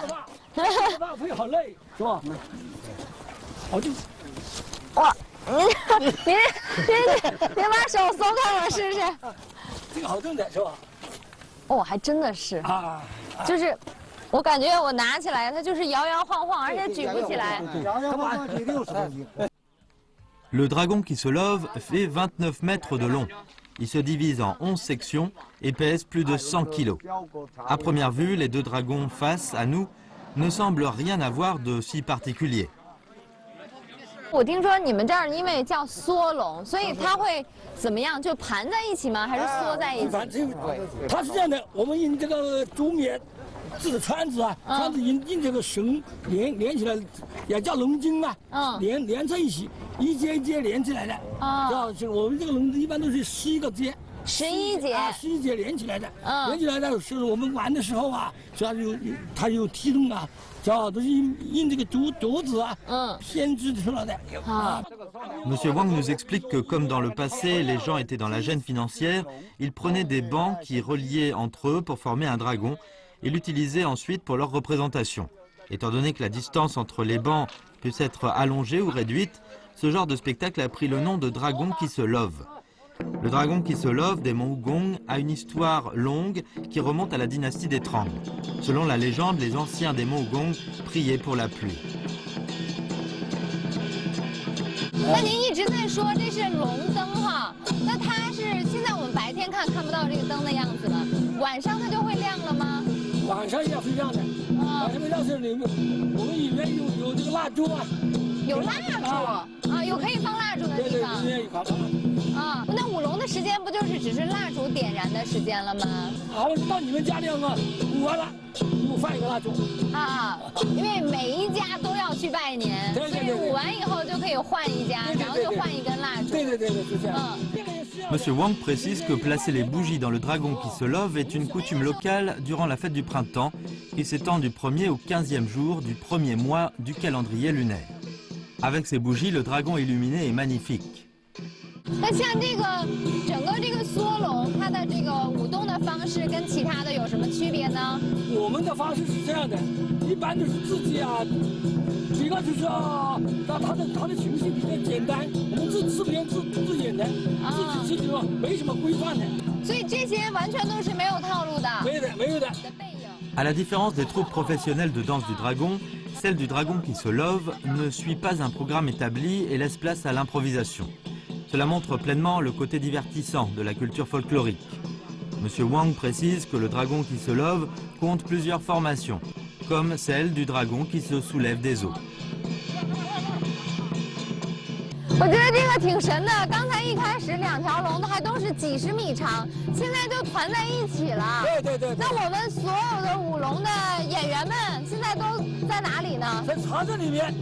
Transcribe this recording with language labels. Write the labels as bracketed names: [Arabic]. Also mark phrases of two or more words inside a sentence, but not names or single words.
[Chinese] 会好累，是吧？好重。哇，您把手松开我试试。这个好重的是吧？哦，还真的是啊，就是，我感觉我拿起来它就是摇摇晃晃，而且举不起来。 [French] Le dragon qui se love fait 29 mètres de long. Il se divise en 11 sections et pèse plus de 100 kilos. À première vue, les deux dragons face à nous ne semblent rien avoir de si particulier. [Chinese] 我听说你们这儿因为叫缩龙，所以它会怎么样？就盘在一起吗？还是缩在一起？它是这样的，我们用这个竹篾制的圈子啊，圈子用这个绳连起来，也叫龙筋啊，连在一起，一节一节连起来的。啊，就我们这个龙一般都是11个节。 11节，11节连起来的，连起来的是我们玩的时候啊，主要它有踢动啊，主要都是用这个竹子啊，编织出来的。 [French] Monsieur Wang nous explique que comme dans le passé, les gens étaient dans la gêne financière, ils prenaient des bancs qui reliaient entre eux pour former un dragon et l'utilisaient ensuite pour leur représentation. Étant donné que la distance entre les bancs peut être allongée ou réduite, ce genre de spectacle a pris le nom de dragon qui se love. Le dragon qui se love des monts Wugong a une histoire longue qui remonte à la dynastie des Trang. Selon la légende, les anciens des monts Wugong priaient pour la pluie. [Chinese] 那您一直在说这是龙灯哈，那它是现在我们白天看不到这个灯的样子了，晚上它就会亮了吗？晚上也会亮的，晚上会亮是里面，我们里面有这个蜡烛啊，有蜡烛啊，有可以放蜡烛的地方。对，有啊，那舞龙的时间不就是只是蜡烛点燃的时间了吗？好，到你们家里啊，舞完了，我放一个蜡烛。啊，因为每一家都要去拜年，所以舞完以后就可以换一家，然后就换一根蜡烛。对，是这样。 [French] Monsieur Wang précise que placer les bougies dans le dragon qui se love est une coutume locale durant la fête du printemps qui s'étend du 1er au 15e jour du premier mois du calendrier lunaire. Avec ces bougies, le dragon illuminé est magnifique. [Chinese] 那像整个这个缩龙，它的这个舞动的方式跟其他的有什么区别呢？我们的方式是这样的，一般都是自己啊，一个就是它的形式比较简单，我们自编自演的，自己没什么规范的。所以这些完全都是没有套路的。没有的。 [French] À la différence des troupes professionnelles de danse du dragon, celle du dragon qui se love ne suit pas un programme établi et laisse place à l'improvisation. Cela montre pleinement le côté divertissant de la culture folklorique. Monsieur Wang précise que le dragon qui se love compte plusieurs formations, comme celle du dragon qui se soulève des eaux. [Chinese] 我觉得这个挺神的，刚才一开始2条龙还都是几十米长，现在就团在一起了。对。那我们所有的舞龙的演员们现在都在哪里呢？在藏在里面，